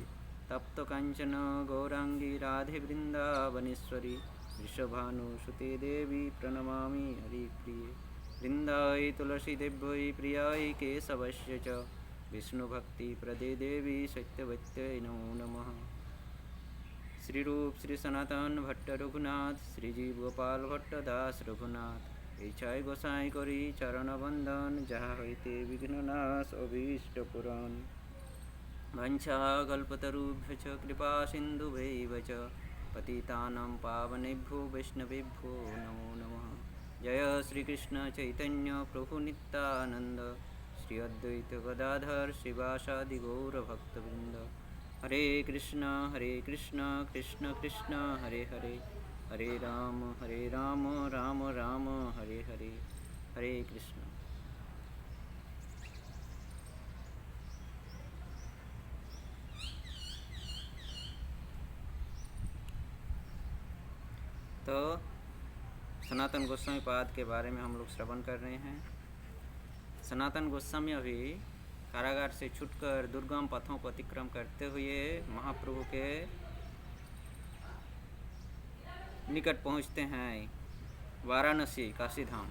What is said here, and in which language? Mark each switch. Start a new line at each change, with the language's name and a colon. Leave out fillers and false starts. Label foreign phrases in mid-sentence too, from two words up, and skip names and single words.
Sanskrit: तप्त कांचन गौरांगी राधे वृंदावनेश्वरी वृषभानुसुते देवी प्रणमामि हरिप्रिये। वृंदाई तुलसी देव्यै प्रियाय केशवस्य च विष्णुभक्तिप्रदे देवी सत्यवत्यै नमो नमः।
Bangla: শ্রী রূপ শ্রী সনাতন ভট্ট রঘুনাথ শ্রীজীব গোপাল ভট্ট দাস রঘুনাথ ইচ্ছায় গোসাই করি চরণ বন্দন জাহাঁ হোতে বিঘ্ননাশ অভীষ্ট পুরাণ।
Sanskrit: वंशाकल्पतरुभ्य च कृपा सिन्धुभ्यैव च पतितानां पावनेभ्यो वैष्णवेभ्यो नमो नमः।
Bangla: জয় শ্রী কৃষ্ণ চৈতন্য প্রভু নিত্যানন্দ শ্রী অদ্বৈত গদাধর শিবাসাদি গৌর ভক্তবৃন্দ।
Sanskrit: हरे कृष्ण कृष्ण कृष्ण हरे हरे, हरे राम राम राम हरे हरे। हरे कृष्ण।
Hindi: तो सनातन गोस्वामी पाद के बारे में हम लोग श्रवण कर रहे हैं। सनातन गोस्वामी अभी कारागार से छूटकर दुर्गम पथों को अतिक्रम करते हुए महाप्रभु के निकट पहुंचते हैं वाराणसी काशी धाम।